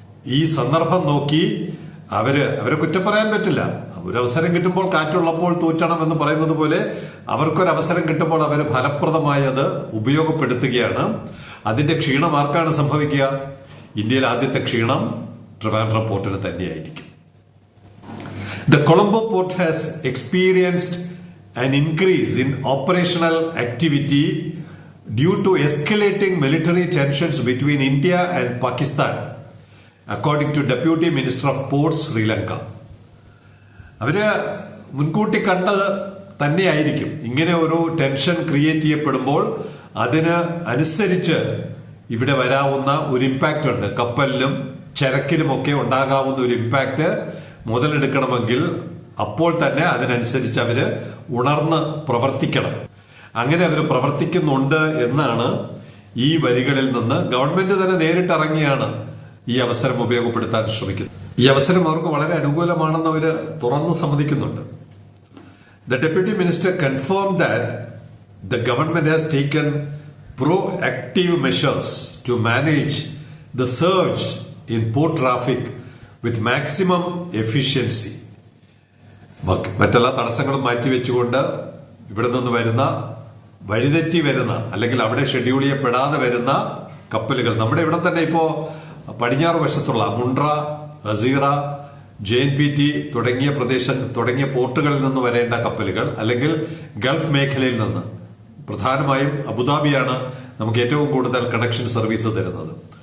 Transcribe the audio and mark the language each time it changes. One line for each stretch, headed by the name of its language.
Malayalam: ഈ സന്ദർഭം നോക്കി അവരെ കുറ്റം പറയാൻ പറ്റില്ല. ഒരവസരം കിട്ടുമ്പോൾ കാറ്റുള്ളപ്പോൾ തൂറ്റണം എന്ന് പറയുന്നത് പോലെ അവർക്കൊരവസരം കിട്ടുമ്പോൾ അവർ ഫലപ്രദമായി അത് ഉപയോഗപ്പെടുത്തുകയാണ്. അതിന്റെ ക്ഷീണം ആർക്കാണ് സംഭവിക്കുക? ഇന്ത്യയിൽ ആദ്യത്തെ ക്ഷീണം ട്രിവാൻഡ്രം പോർട്ടിന് തന്നെയായിരിക്കും.
English: The Colombo port has experienced an increase in operational activity due to escalating military tensions between India and Pakistan, according to Deputy Minister of Ports, Sri Lanka.
Malayalam: അവര് മുൻകൂട്ടി കണ്ടത് തന്നെയായിരിക്കും ഇങ്ങനെ ഒരു ടെൻഷൻ ക്രിയേറ്റ് ചെയ്യപ്പെടുമ്പോൾ അതിന് അനുസരിച്ച് ഇവിടെ വരാവുന്ന ഒരു ഇമ്പാക്റ്റ് ഉണ്ട്. കപ്പലിലും ചരക്കിലുമൊക്കെ ഉണ്ടാകാവുന്ന ഒരു ഇമ്പാക്റ്റ് മുതലെടുക്കണമെങ്കിൽ അപ്പോൾ തന്നെ അതിനനുസരിച്ച് അവര് ഉണർന്ന് പ്രവർത്തിക്കണം. അങ്ങനെ അവർ പ്രവർത്തിക്കുന്നുണ്ട് എന്നാണ് ഈ വരികളിൽ നിന്ന് ഗവൺമെന്റ് തന്നെ നേരിട്ടിറങ്ങിയാണ് ഈ അവസരം ഉപയോഗപ്പെടുത്താൻ ശ്രമിക്കുന്നത്. ഈ അവസരം അവർക്ക് വളരെ അനുകൂലമാണെന്ന് അവര് തുറന്നു സമ്മതിക്കുന്നുണ്ട്.
English: The Deputy Minister confirmed that the government has taken proactive measures to manage the surge in port traffic with maximum efficiency.
Malayalam: മറ്റെല്ലാ തടസ്സങ്ങളും മാറ്റിവെച്ചുകൊണ്ട് ഇവിടെ നിന്ന് വരുന്ന വഴിതെറ്റി വരുന്ന അല്ലെങ്കിൽ അവിടെ ഷെഡ്യൂൾ ചെയ്യപ്പെടാതെ വരുന്ന കപ്പലുകൾ നമ്മുടെ ഇവിടെ തന്നെ ഇപ്പോ പടിഞ്ഞാറ് വശത്തുള്ള മുണ്ട്ര, ഹസീറ, JNPT തുടങ്ങിയ പോർട്ടുകളിൽ നിന്ന് വരേണ്ട കപ്പലുകൾ അല്ലെങ്കിൽ ഗൾഫ് മേഖലയിൽ നിന്ന്, പ്രധാനമായും അബുദാബിയാണ് നമുക്ക് ഏറ്റവും കൂടുതൽ കണക്ഷൻ സർവീസ് തരുന്നത്.